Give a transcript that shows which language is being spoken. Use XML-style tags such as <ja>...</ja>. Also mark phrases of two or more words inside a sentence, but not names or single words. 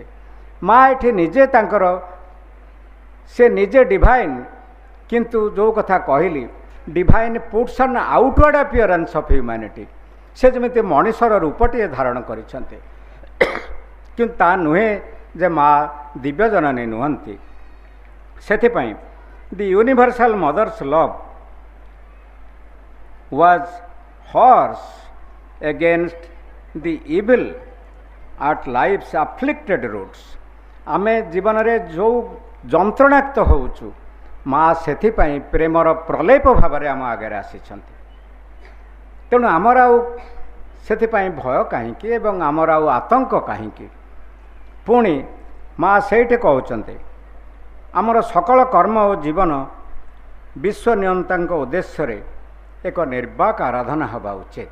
<or>ମା ଏଠି ନିଜେ ତାଙ୍କର, ସେ ନିଜେ ଡିଭାଇନ୍, କିନ୍ତୁ ଯେଉଁ କଥା କହିଲି,</or> <en>divine puts on outward appearance of humanity.</en> <or>ସେ ଯେମିତି ମଣିଷର ରୂପଟିଏ ଧାରଣ କରିଛନ୍ତି, କିନ୍ତୁ ତା ନୁହେଁ ଯେ ମା ଦିବ୍ୟ ଜନନୀ ନୁହନ୍ତି।</or> <en>ସେଥିପାଇଁ the Universal Mother's love was hers against the evil at life's afflicted roots।</en> <or>ଆମେ ଜୀବନରେ ଯେଉଁ ଯନ୍ତ୍ରଣାକ୍ତ ହେଉଛୁ, ମା ସେଥିପାଇଁ ପ୍ରେମର ପ୍ରଲେପ ଭାବରେ ଆମ ଆଗରେ ଆସିଛନ୍ତି। ତେଣୁ ଆମର ଆଉ ସେଥିପାଇଁ ଭୟ କାହିଁକି ଏବଂ ଆମର ଆଉ ଆତଙ୍କ କାହିଁକି? ପୁଣି ମା ସେଇଠି କହୁଛନ୍ତି, ଆମର ସକଳ କର୍ମ ଓ ଜୀବନ ବିଶ୍ୱ ନିୟନ୍ତାଙ୍କ ଉଦ୍ଦେଶ୍ୟରେ ଏକ ନିର୍ବାକ ଆରାଧନା ହେବା ଉଚିତ।</or>